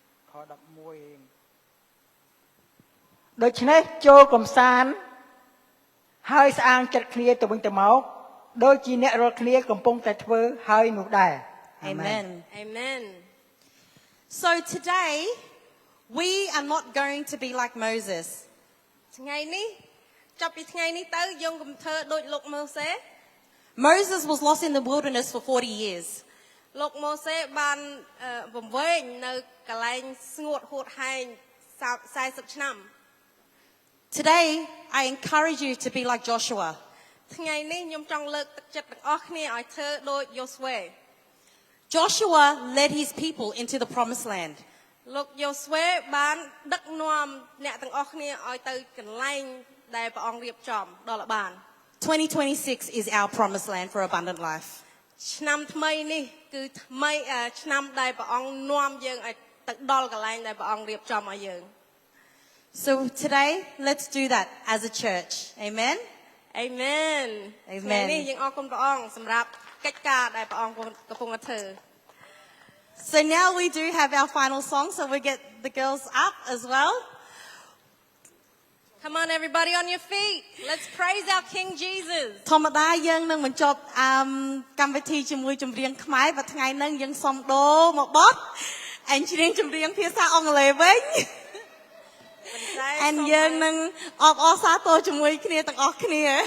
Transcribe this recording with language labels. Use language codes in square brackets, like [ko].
[km] ខ11ដូច្នេះចូលកំសាន្តហើយស្អាងចិត្តគ្នាទៅវិញទៅមកដូចជាអ្នករាល់គ្នាកំពុងតែធ្វើហើយនោះដែរ [en] Amen. Amen So today, we are not going to be like Moses. [km] ថ្ងៃនេះចាប់ពីថ្ងៃនេះទៅយើងកុំធ្វើដូចលោកម៉ូសេ [en] Moses was lost in the wilderness for 40 years. [km] លោកម៉ូសេបានវង្វេងនៅកន្លែងស្ងួតហួតហែង40ឆ្នាំ [en] Today, I encourage you to be like Joshua. [km] ថ្ងៃនេះខ្ញុំចង់លើកទឹកចិត្តទាំងអស់គ្នាឲ្យធ្វើដូចយូស្វេ [en] Joshua led his people into the promised land. [km] លោកយូស្វេបានដឹកនាំអ្នកទាំងអស់គ្នាឲ្យទៅកន្លែងដែលព្រះអង្គរៀបចំដល់ឲ្យបាន [en] 2026 is our promised land for abundant life. [km] ឆ្នាំថ្មីនេះគឺថ្មីឆ្នាំដែលព្រះអង្គនាំយើងឲ្យទៅដល់កន្លែងដែលព្រះអង្គរៀបចំឲ្យយើង [en] So today, let's do that as a church. Amen. [km] Amen ថ្ងៃនេះយើងអរគុណព្រះអង្គសម្រាប់កិច្ចការដែលព្រះអង្គកំពុងតែធ្វើ [en] So now we do have our final song, so we get the girls up as well. Come on everybody on your feet let's praise our King Jesus [km] ធម្មតាយើងនឹងបញ្ចប់កម្មវិធីជាមួយចម្រៀងខ្មែរvàថ្ងៃនេះយើងសុំដូរមកបទហើយច្រៀងចម្រៀងភាសាអង់គ្លេសវិញ And យើងនឹងអបអរសាទរជាមួយគ្នាទាំងអស់គ្នា